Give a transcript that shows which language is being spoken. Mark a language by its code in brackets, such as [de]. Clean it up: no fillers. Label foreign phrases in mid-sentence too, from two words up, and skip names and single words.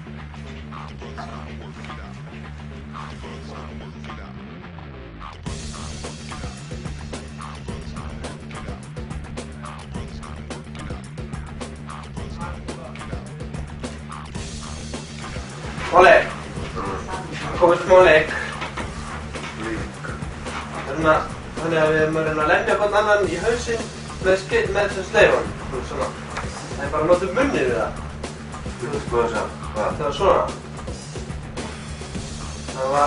[en] The brothers gonna work it out. The brothers gonna work it out. The brothers gonna work it out. The brothers gonna work it out. The brothers gonna work it out. The brothers gonna work it out. Ole! [is] Komið smá leik. Þannig að við erum að reyna að lemja hvern annan í hausinn með þessum sleifan. Svona. Það er bara að nota munnið við það. Þú veist hvað það sagði? Hvað? Það var svona. Það var...